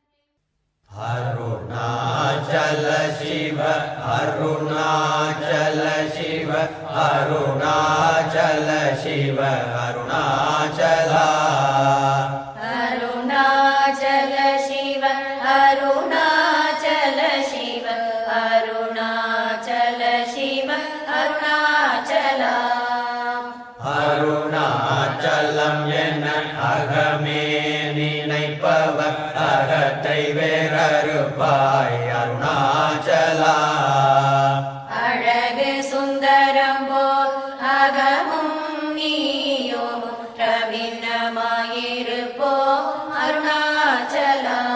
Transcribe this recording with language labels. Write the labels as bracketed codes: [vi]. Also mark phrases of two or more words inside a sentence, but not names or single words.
[te] అరుణాచల శివ అరుణాచల శివ అరుణాచల శివ అరుణాచల అరుణాచల శివ అరుణాచల శివ అరుణాచల శివ అరుణాచల. [ta] அருணாச்சலம் என அகமே நினைப்பவர் அகத்தை வேறறுப்பாய் அருணாச்சலா. அழகு சுந்தரம் போல் அகமும் நீயும் ரவின தினமாயிருப்போம் அருணாச்சலா.